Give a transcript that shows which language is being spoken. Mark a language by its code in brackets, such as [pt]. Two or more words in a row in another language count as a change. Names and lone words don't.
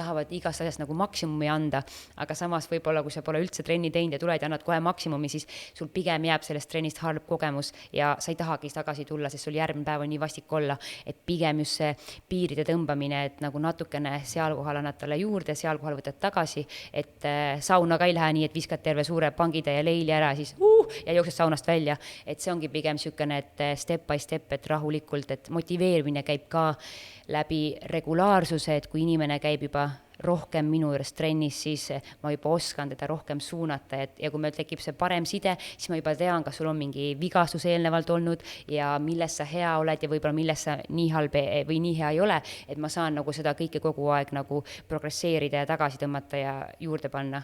[et] tahavad igast asjast nagu maksimumi anda, aga samas võib-olla, kui sa pole üldse trenni teinud ja tuled ja annad kohe maksimumi, siis sul pigem jääb sellest trennist halb kogemus ja sa ei tahagi tagasi tulla, sest sul järgmine päev on nii vastik olla, et pigem just see piiride tõmbamine, et nagu natukene seal kohal annad talle juurde, seal kohal võtad tagasi, et sauna ka ei lähe nii, et viskad terve suure pangitäie leili ära, siis ja jooksed saunast välja, et see ongi pigem niisugune, et [en] step by step, [et] et rahulikult, et motiveerimine käib ka läbi regulaarsuse, et kui inimene käib juba rohkem minu juures trennis, siis ma juba oskan teda rohkem suunata, ja kui meil tekib see parem side, siis ma juba tean, kas sul on mingi vigastus eelnevalt olnud ja milles sa hea oled ja võib-olla milles sa nii halb või nii hea ei ole, et ma saan nagu seda kõike kogu aeg nagu progresseerida ja tagasi tõmmata ja juurde panna.